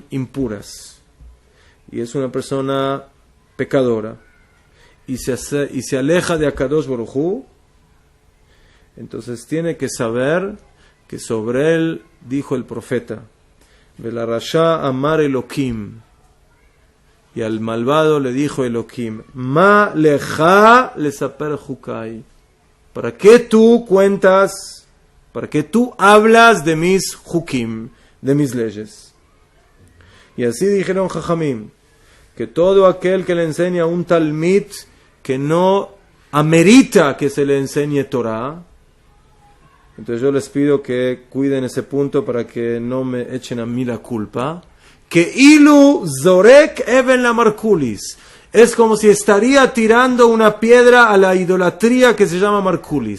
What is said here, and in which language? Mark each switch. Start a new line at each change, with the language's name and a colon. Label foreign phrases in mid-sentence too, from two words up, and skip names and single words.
Spanish: impuras, y es una persona pecadora, y se aleja de
Hebrew: הקדוש ברוך הוא,
Spanish: entonces tiene que saber que sobre él dijo el profeta,
Hebrew: ולרשע אמר אלהים,
Spanish: y al malvado le dijo Elohim,
Hebrew: מה לך לספר חקי,
Spanish: ¿para qué tú cuentas, para qué tú hablas de mis jukim, de mis leyes? Y así dijeron Jajamim, que todo aquel que le enseña un talmid que no amerita que se le enseñe Torah, entonces yo les pido que cuiden ese punto para que no me echen a mí la culpa, que
Hebrew: אילו זורק אבן למרקוליס,
Spanish: es como si estaría tirando una piedra a la idolatría que se llama markulis.